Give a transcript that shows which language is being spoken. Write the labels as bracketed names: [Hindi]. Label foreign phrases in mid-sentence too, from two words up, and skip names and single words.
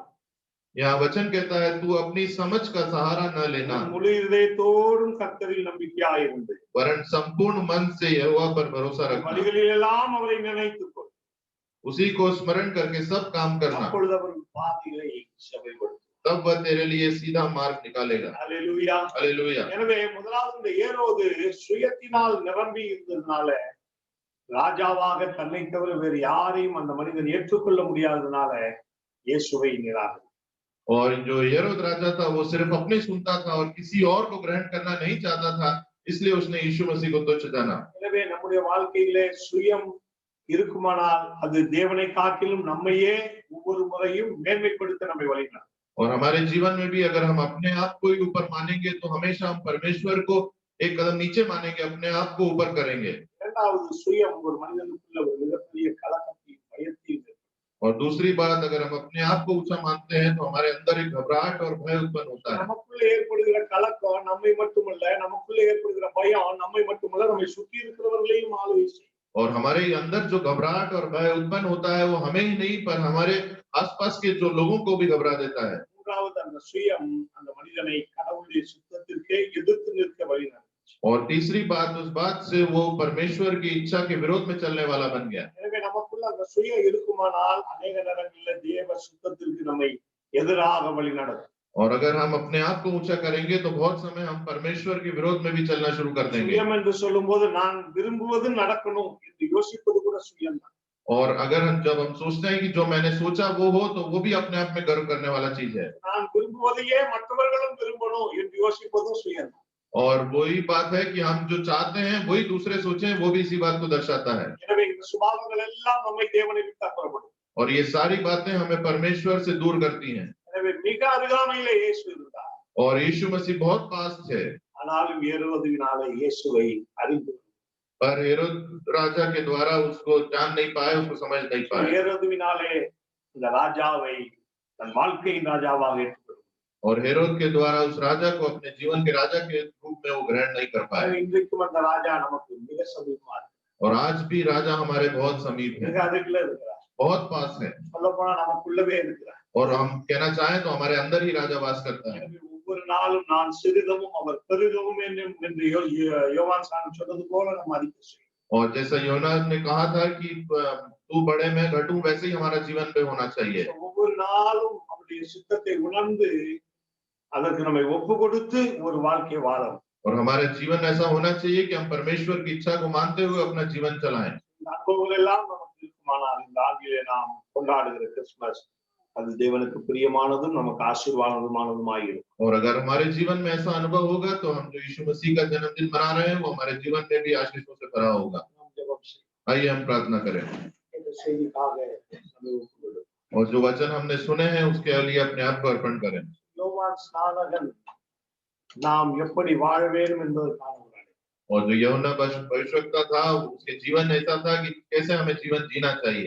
[Hindi] यहाँ वचन कहता है तू अपनी समझ का सहारा न लेना, [Tamil] முழு இதயத்தோடும் கர்த்தரில் நம்பிக்கையாயிருந்து [Hindi] वरन संपूर्ण मन से यहोवा पर भरोसा रखना, [Tamil] வழிகளில் எல்லாம் அவரை நினைத்துக்கொள், [Hindi] उसी को स्मरण करके सब काम करना, [Tamil] அப்பொழுது அவர் பாதைகளை செவ்வைப்படுத்தும்। [Hindi] तब वह तेरे लिए सीधा मार्ग निकालेगा। [Tamil] அல்லேலூயா। [Hindi] हालेलुया। [Tamil] எனவே முதலாவது இந்த ஏரோது சுயத்தினால் நிரம்பி இருந்ததுனால ராஜாவாக தன்னை தவிர வேறு யாரையும் அந்த மனிதன் ஏற்றுக்கொள்ள முடியாததுனால இயேசுவை நிராகரித்தார்। [Hindi] और जो हेरोद राजा था वो सिर्फ अपने सुनता था और किसी और को ग्रहण करना नहीं चाहता था, इसलिए उसने यीशु मसीह को तुच्छ जाना। [Tamil] எனவே நம்முடைய வாழ்க்கையிலே சுயம் இருக்குமானால் அது தேவனை காட்டிலும் நம்மையே ஒவ்வொரு முறையும் மேன்மைப்படுத்த நம்மை வழிநடத்தும்। [Hindi] और हमारे जीवन में भी अगर हम अपने आप को ही ऊपर मानेंगे तो हमेशा हम परमेश्वर को एक कदम नीचे मानेंगे, अपने आप को ऊपर करेंगे। [Tamil] இரண்டாவது சுயம் ஒரு மனிதனுக்குள்ள ஒரு மிகப்பெரிய கலக்கத்தையும் பயத்தையும் ஏற்படுத்தும்। [Hindi] और दूसरी बात, अगर हम अपने आप को ऊंचा मानते हैं तो हमारे अंदर एक घबराहट और भय उत्पन्न होता है। [Tamil] நமக்குள்ள ஏற்படுகிற கலக்கம் நம்மை மட்டுமல்ல, நமக்குள்ள ஏற்படுகிற பயம் நம்மை மட்டுமல்ல, நம்மை சுற்றி இருக்கிறவர்களையும் ஆளுகை செய்யும்। [Hindi] और हमारे अंदर जो घबराहट और भय उत्पन्न होता है वो हमें ही नहीं पर हमारे आसपास के जो लोगों को भी घबरा देता है। [Tamil] மூன்றாவது அந்த சுயம் அந்த மனிதனை கடவுளுடைய சுத்தத்திற்கே எதிர்த்து நிற்க வழிநடத்தும்। [Hindi] और तीसरी बात, उस बात से वो परमेश्वर की इच्छा के विरोध में चलने वाला बन गया। [Tamil] எனவே நமக்குள்ள அந்த சுயம் இருக்குமானால் अनेक நேரங்களில் தேவ சுத்தத்திற்கு நம்மை எதிராக வழிநடத்தும்। [Hindi] और अगर हम अपने आप को ऊंचा करेंगे तो बहुत समय हम परमेश्वर के विरोध में भी चलना शुरू कर देंगे। [Tamil] சுயம் என்று சொல்லும்போது நான் விரும்புவது நடக்கணும் என்று யோசிப்பது கூட சுயம் தான்। [Hindi] और अगर जब हम सोचते हैं कि जो मैंने सोचा वो हो, तो वो भी अपने आप में गर्व करने वाला चीज है। [Tamil] நான் விரும்புவதையே மற்றவர்களும் விரும்பணும் என்று யோசிப்பதும் சுயம் தான்। [Hindi] और वही बात है कि हम जो चाहते हैं वही दूसरे सोचें, वो भी इसी बात को दर्शाता है। [Tamil] எனவே இந்த சுபாவங்கள் எல்லாம் நம்மை தேவனை விட்டு அப்புறப்படும்। [Hindi] और ये सारी बातें हमें परमेश्वर से दूर करती हैं। [Tamil] எனவே மிக அருகாமையிலே இயேசு இருந்தார், [Hindi] और यीशु मसीह बहुत पास थे, [Tamil] ஆனாலும் ஏரோதினாலே இயேசுவை அறிந்து [Hindi] पर हेरोद राजा के द्वारा उसको जान नहीं पाए, उसको समझ नहीं पाए। [Tamil] ஏரோதினாலே இந்த ராஜாவை தன் வாழ்க்கையின் ராஜாவாக ஏற்றுக்கொண்டார்। [Hindi] और हेरोद के द्वारा उस राजा को अपने जीवन के राजा के रूप में वो ग्रहण नहीं कर पाए। [Tamil] இன்றைக்கும் அந்த ராஜா நமக்கு மிக சமீபமா இருக்கு। [Hindi] और आज भी राजा हमारे बहुत समीप है, [Tamil] மிக அருகில இருக்கிறார், [Hindi] बहुत पास है। [Tamil] சொல்ல போனா நமக்குள்ளவே இருக்கிறார்। [Hindi] और हम कहना चाहें तो हमारे अंदर ही राजा वास करता है। [Tamil] எனவே ஒவ்வொரு நாளும் நான் சிறிதவும் அவர் பெரிதவும் என்று யோவான் சாமி சொன்னது போல நம்ம அறிக்கை செய்யணும்। [Hindi] और जैसा योना ने कहा था कि तू बड़े मैं घटूं, वैसे ही हमारा जीवन पे होना चाहिए। [Tamil] ஒவ்வொரு நாளும் அவருடைய சித்தத்தை உணர்ந்து அதற்கு நம்மை ஒப்பு கொடுத்து ஒரு வாழ்க்கை வாழணும்। [Hindi] और हमारे जीवन ऐसा होना चाहिए कि हम परमेश्वर की इच्छा को मानते हुए अपना जीवन चलाएं। [Tamil] இந்த அனுபவங்கள் எல்லாம் நமக்கு இருக்குமானால் இந்த ஆண்டிலே நாம் கொண்டாடுகிற கிறிஸ்துமஸ் அது தேவனுக்கு பிரியமானதும் நமக்கு ஆசீர்வாதமானதுமாய் இருக்கும்। [Hindi] और अगर हमारे जीवन में ऐसा अनुभव होगा तो हम जो यीशु मसीह का जन्मदिन मना रहे हैं वो हमारे जीवन में भी आशीषों से भरा होगा। [Tamil] நாம் ஜெபம் செய்வோம்। [Hindi] आइए हम प्रार्थना करें। [Tamil] இந்த செய்திக்காக நம்மை ஒப்பு கொடுப்போம்। [Hindi] और जो वचन हमने सुने हैं उसके लिए अपने आप को अर्पण करें। [Tamil] யோவான் ஸ்நானகன் நாம் எப்படி வாழ வேண்டும் என்பதற்கான ஒரு அடையாளம். [Hindi] और जो यूहन्ना भविष्यवक्ता था उसके जीवन ऐसा था कि कैसे हमें जीवन जीना चाहिए।